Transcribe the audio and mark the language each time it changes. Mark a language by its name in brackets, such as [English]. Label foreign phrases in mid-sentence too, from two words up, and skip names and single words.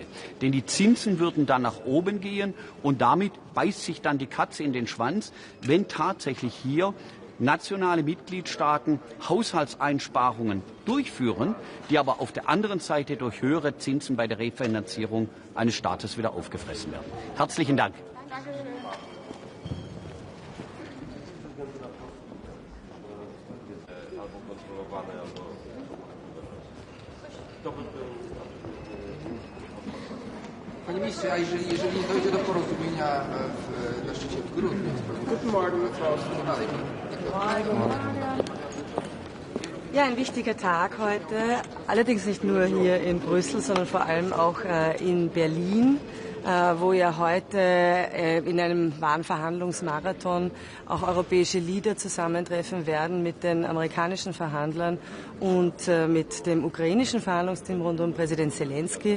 [German] Denn die Zinsen würden dann nach oben gehen und damit beißt sich dann die Katze in den Schwanz, wenn tatsächlich hier nationale Mitgliedstaaten Haushaltseinsparungen durchführen, die aber auf der anderen Seite durch höhere Zinsen bei der Refinanzierung eines Staates wieder aufgefressen werden. Herzlichen Dank. [Polish] Panie ministrze, a jeżeli nie dojdzie do porozumienia na szczycie w grudniu, [German] Ja, ein wichtiger Tag heute, allerdings nicht nur hier in Brüssel, sondern vor allem auch in Berlin, wo ja heute in einem wahren Verhandlungsmarathon auch europäische Leader zusammentreffen werden mit den amerikanischen Verhandlern und mit dem ukrainischen Verhandlungsteam rund um Präsident Zelensky.